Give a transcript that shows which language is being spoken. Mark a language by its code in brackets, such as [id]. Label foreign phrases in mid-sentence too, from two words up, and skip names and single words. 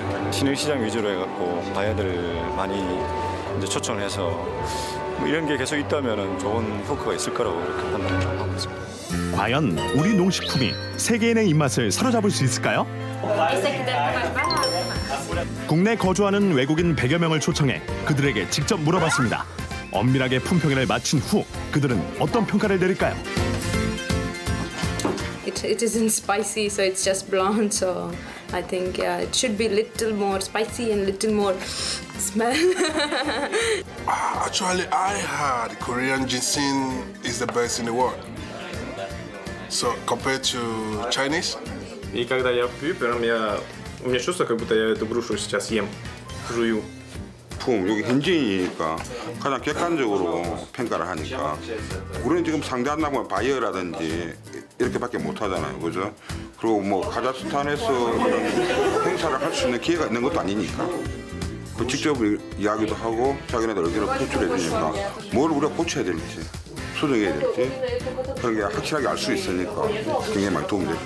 [ko] 신흥시장 위주로 해갖고 바이어들 많이 이제 초청을 해서 이런 게 계속 있다면 좋은 효과가 있을 거라고 그렇게 판단을 하고 있습니다. 과연 우리 농식품이 세계인의 입맛을 사로잡을 수 있을까요? 국내 거주하는 외국인 100여 명을 초청해 그들에게 직접 물어봤습니다. 엄밀하게 품평회를 마친 후 그들은 어떤 평가를 내릴까요? [en] It isn't spicy, so it's just bland. So I think it should be little more spicy and little more smell. Actually, I heard Korean ginseng is the best in the world. So compared to Chinese. [ru] И когда я пью, прям у меня чувство, как будто я эту грушу сейчас ем, жую. [ko] 여기 현지인이니까 가장 객관적으로 평가를 하니까 우리는 지금 상대한다고 바이어라든지 이렇게밖에 못 하잖아요, 그죠? 그리고 카자흐스탄에서 행사를 할 수 있는 기회가 있는 것도 아니니까 직접 이야기도 하고 자기네들 의견을 표출해 주니까 뭘 우리가 고쳐야 될지 수정해야 될지 그런 게 확실하게 알 수 있으니까 굉장히 많이 도움이 되죠.